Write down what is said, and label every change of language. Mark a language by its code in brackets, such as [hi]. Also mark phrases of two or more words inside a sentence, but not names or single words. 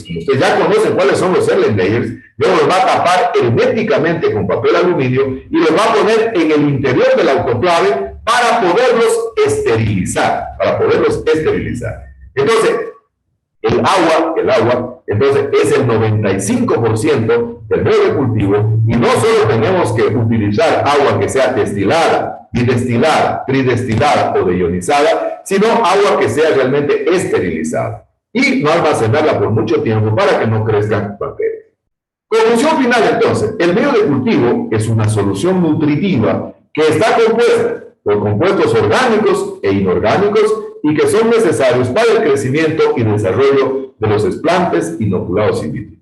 [es] Como ustedes ya conocen cuáles son los Erlenmeyers, luego los va a tapar herméticamente con papel aluminio y los va a poner en el interior del autoclave para poderlos esterilizar, Entonces, el agua, entonces, es el 95% del medio de cultivo y no solo tenemos que utilizar agua que sea destilada, bidestilada, tridestilada o deionizada, sino agua que sea realmente esterilizada y no almacenarla por mucho tiempo para que no crezcan bacterias. Conclusión final, entonces, el medio de cultivo es una solución nutritiva que está compuesta por compuestos orgánicos e inorgánicos y que son necesarios para el crecimiento y desarrollo de los desplantes inoculados in vitro.